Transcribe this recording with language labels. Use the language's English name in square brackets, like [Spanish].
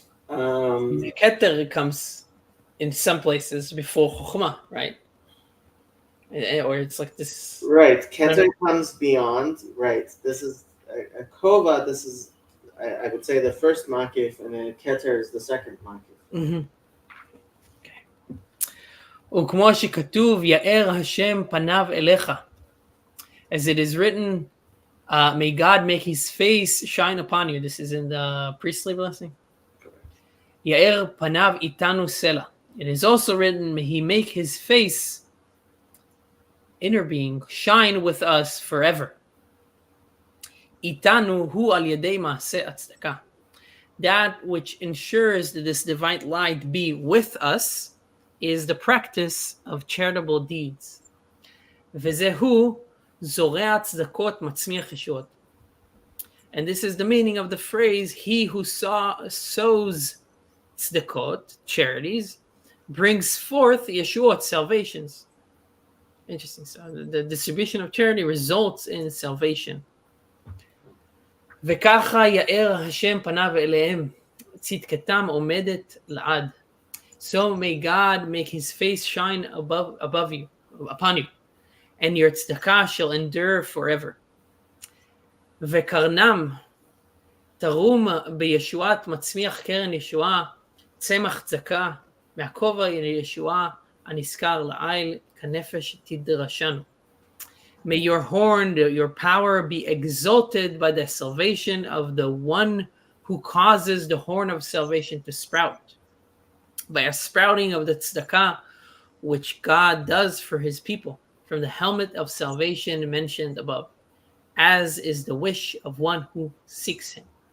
[English] Keter comes in some places before Chokhmah, right? Or it's like this. Right. Keter comes beyond. Right. This is a Kova. This is, I would say, the first makif, and then Keter is the second makif. Mm-hmm. [Hebrew] וכמו שכתוב, יאר השם פניו אליך. [English] As it is written, may God make his face shine upon you. This is in the priestly blessing. [Hebrew] יאר פניו איתנו סלע. It is also written, may he make his face, inner being, shine with us forever. איתנו הוא על ידי מעשה הצדקה. [English] That which ensures that this divine light be with us is the practice of charitable deeds. [Hebrew] וזהו זורע צדקות מצמיח ישועות. [English] And this is the meaning of the phrase, he who sows tzedakot, charities, brings forth yeshuot, salvations. Interesting. So the distribution of charity results in salvation. [Hebrew] וככה יאר השם פניו אליהם, צדקתם עומדת לעד. [English] So may God make his face shine above you, upon you, and your tzedakah shall endure forever. [Hebrew] וקרנם תרום בישועת מצמיח קרן ישועה, צמח צדקה, מהכובע ישועה הנזכר לעיל, כנפש תדרשנו. [English] May your horn, your power be exalted by the salvation of the one who causes the horn of salvation to sprout. By a sprouting of the tzedakah, which God does for his people, from the helmet of salvation mentioned above, as is the wish of one who seeks him.